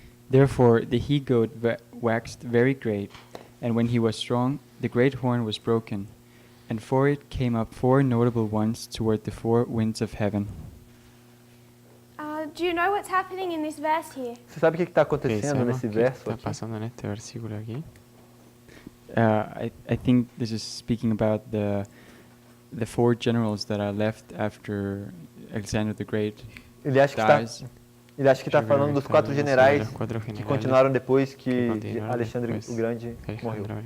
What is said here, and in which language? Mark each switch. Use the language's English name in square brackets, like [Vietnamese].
[English] Therefore the he-goat waxed very great, and when he was strong, the great horn was broken, and for it came up 4 notable ones toward the 4 winds of heaven. Do you know what's happening in this verse here? [Portuguese] Você sabe o que está acontecendo nesse verso aqui? [English] I think this is speaking about the 4 generals that are left after Alexander the Great dies. [Portuguese] Ele acha que está falando dos 4 generais que continuaram depois que Alexandre o Grande morreu.